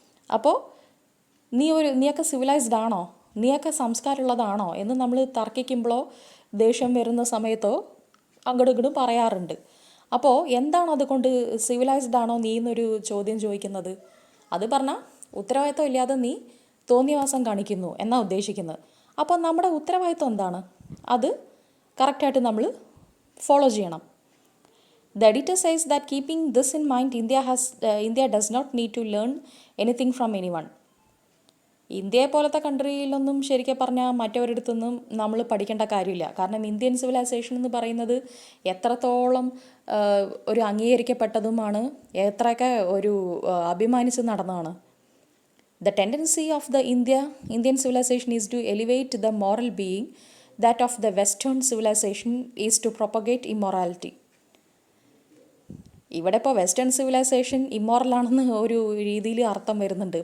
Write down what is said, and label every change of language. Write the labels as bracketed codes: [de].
[ml] അപ്പോൾ നീയൊക്കെ സിവിലൈസ്ഡ് ആണോ, നീയൊക്കെ സംസ്കാരമുള്ളതാണോ എന്ന് നമ്മൾ തർക്കിക്കുമ്പോഴോ ദേഷ്യം വരുന്ന സമയത്തോ അങ്ങോട്ടും ഇങ്ങോട്ടും പറയാറുണ്ട്. അപ്പോൾ എന്താണ് അതുകൊണ്ട് സിവിലൈസ്ഡ് ആണോ നീ എന്നൊരു ചോദ്യം ചോദിക്കുന്നത്? അത് പറഞ്ഞാൽ ഉത്തരവാദിത്വം ഇല്ലാതെ നീ തോന്നിയവാസം കാണിക്കുന്നു എന്നാണ് ഉദ്ദേശിക്കുന്നത്. അപ്പോൾ നമ്മുടെ ഉത്തരവാദിത്വം എന്താണ്, അത് കറക്റ്റായിട്ട് നമ്മൾ ഫോളോ ചെയ്യണം. [en] The editor says that keeping this in mind, India does not need to learn anything from anyone. [ml] ഇന്ത്യയെ പോലത്തെ കൺട്രിയിലൊന്നും ശരിക്കും പറഞ്ഞാൽ മറ്റവരടുത്തൊന്നും നമ്മൾ പഠിക്കേണ്ട കാര്യമില്ല. കാരണം ഇന്ത്യൻ സിവിലൈസേഷൻ എന്ന് പറയുന്നത് എത്രത്തോളം ഒരു അംഗീകരിക്കപ്പെട്ടതുമാണ്, എത്രയൊക്കെ ഒരു അഭിമാനിച്ച് നടന്നതാണ്. [en] The tendency of the Indian civilization is to elevate the moral being. That of the Western civilization is to propagate immorality. [ml] ഇവിടെ ഇപ്പോൾ വെസ്റ്റേൺ സിവിലൈസേഷൻ ഇമ്മോറലാണെന്ന് ഒരു രീതിയിൽ അർത്ഥം വരുന്നുണ്ട്.